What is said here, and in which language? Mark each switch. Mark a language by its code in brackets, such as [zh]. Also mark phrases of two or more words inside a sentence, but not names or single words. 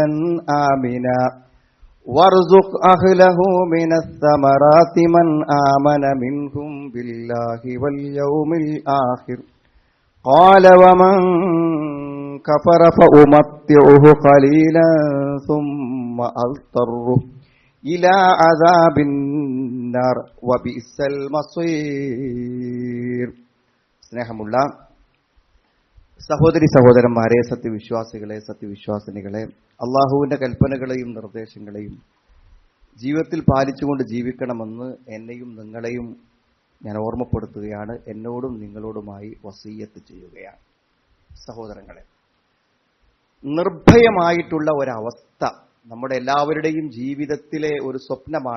[ar] آمنا وارزق أهله من الثمرات من آمن منهم بالله واليوم الآخر قال ومن كفر فأمتعه قليلا ثم أضطره إلى عذاب النار وبئس المصير. [ml] സ്നേഹമുള്ള സഹോദരി സഹോദരന്മാരെ, സത്യവിശ്വാസികളെ, സത്യവിശ്വാസിനികളെ, അള്ളാഹുവിന്റെ കൽപ്പനകളെയും നിർദ്ദേശങ്ങളെയും ജീവിതത്തിൽ പാലിച്ചുകൊണ്ട് ജീവിക്കണമെന്ന് എന്നെയും നിങ്ങളെയും ഞാൻ ഓർമ്മപ്പെടുത്തുകയാണ്. എന്നോടും നിങ്ങളോടുമായി വസീയത്ത് ചെയ്യുകയാണ്. സഹോദരങ്ങളെ, നിർഭയമായിട്ടുള്ള ഒരവസ്ഥ നമ്മുടെ എല്ലാവരുടെയും ജീവിതത്തിലെ ഒരു സ്വപ്നമാണ്.